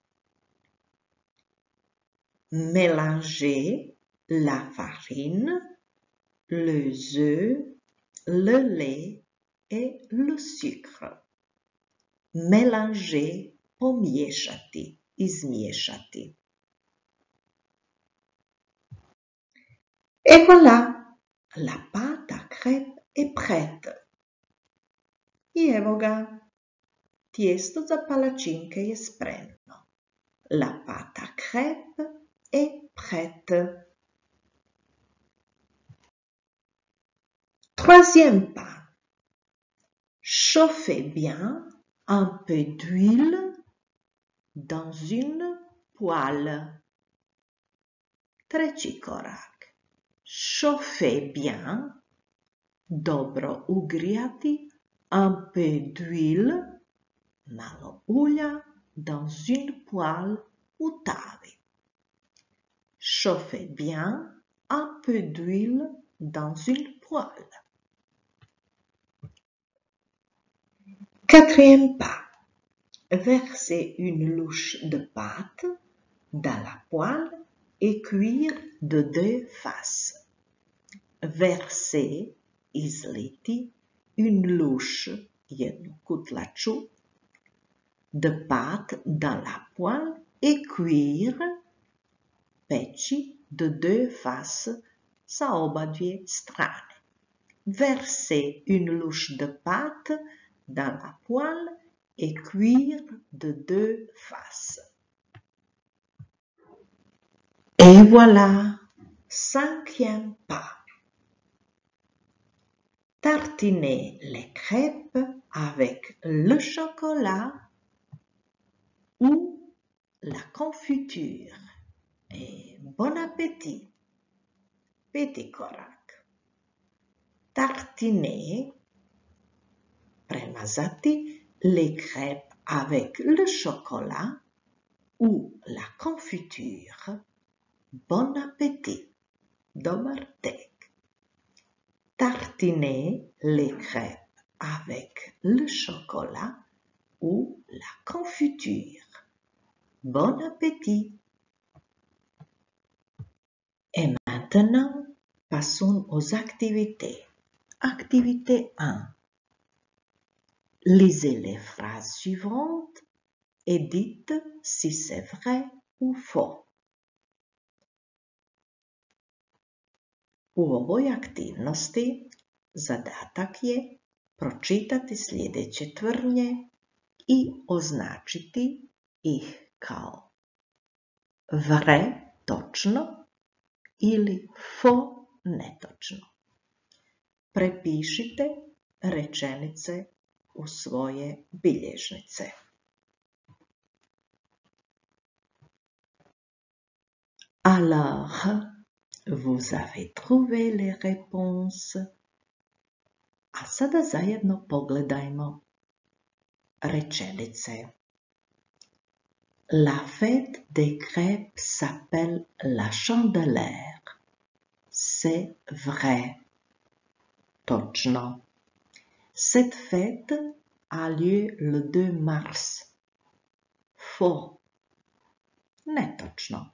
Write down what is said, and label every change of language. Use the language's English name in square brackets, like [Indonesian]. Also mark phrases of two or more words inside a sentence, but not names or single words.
[French] Mélanger la farine, les œufs, le lait et le sucre. [Croatian] Mélanger, pomiješati, izmiješati. [French] Et voilà, la pâte à crêpes est prête. [Croatian] I evo ga, tijesto za palačinke je spremno. [French] La pâte à crêpes est prête. Troisième pas. Chauffez bien un peu d'huile dans une poêle. [Croatian] Treći korak. [French] Chauffez bien, [Croatian] dobro ugrijati, [French] un peu d'huile, [Croatian] malo ulja, [French] dans une poêle [Croatian] u tavi. [French] Chauffez bien, un peu d'huile dans une poêle. Quatrième pas. Versez une louche de pâte dans la poêle et cuire de deux faces. Versez, izliti, une louche, [Croatian] jednu kutlaču, [French] de pâte dans la poêle et cuire, peći, de deux faces, [Croatian] sa oba dvije strane. [French] Versez une louche de pâte dans la poêle et cuire de deux faces. Et voilà, cinquième pas. Tartinez les crêpes avec le chocolat ou la confiture. Et bon appétit! [Croatian] Peti korak. [French] Tartinez, premazati les crêpes avec le chocolat ou la confiture. Bon appétit! [Croatian] Dobar tek! [French] Tartinez les crêpes avec le chocolat ou la confiture. Bon appétit! Et maintenant, passons aux activités. Activité 1. Lisez les phrases suivantes et dites si c'est vrai ou faux. [Croatian] U ovoj aktivnosti zadatak je pročitati sljedeće tvrdnje i označiti ih kao vrai, točno, ili faux, netočno. Prepišite rečenice u svoje bilježnice. [French] Alors, vous avez trouvé les réponses. [Croatian] A sada zajedno pogledajmo rečenice. [French] La fête des crêpes s'appelle la Chandeleur. C'est vrai. Točno. Cette fête a lieu le 2 mars. Faux. Netočno.